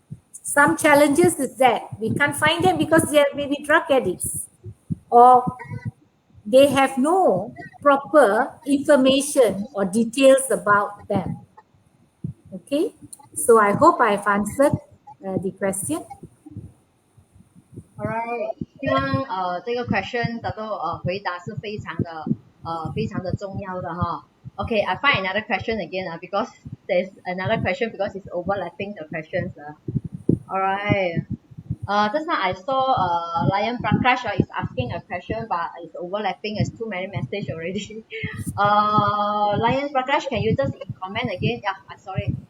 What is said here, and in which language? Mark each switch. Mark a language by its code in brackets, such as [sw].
[en] Some challenges is that we can't find them because they are maybe drug addicts or they have no proper information or details about them. Okay, so I hope I've answered the question. [zh] Alright， 希望这个 question 得到回答是非常的重要的哈。 [en] Okay, I find another question again because there's another question because it's overlapping the questions. Alright. Just now I saw Lion Prakash is asking a question, but it's overlapping. It's too many messages already. Lion Prakash, can you just comment again? Yeah, I'm sorry.